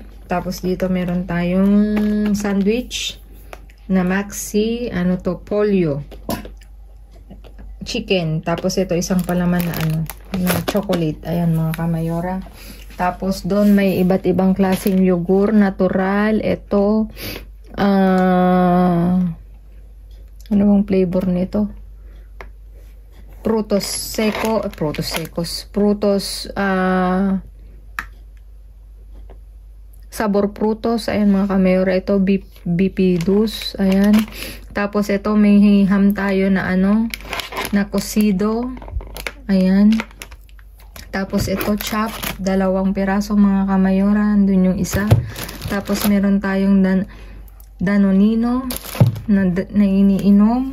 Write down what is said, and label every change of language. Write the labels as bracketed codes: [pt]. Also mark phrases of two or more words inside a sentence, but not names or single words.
[tl] Tapos dito meron tayong sandwich na maxi, pollo chicken. Tapos ito isang palaman na chocolate. Ayan mga kamayora. Tapos doon may iba't ibang klaseng yogurt, natural. Ito, ano bang flavor nito? [es] Frutos secos. Sabor frutos. [tl] Ayan mga kamayora. Ito, bipidus. Ayan. Tapos ito, may ham tayo na na cocido. Ayan. Tapos ito, chop, 2 piraso mga kamayora, andun yung isa. Tapos meron tayong danonino na iniinom.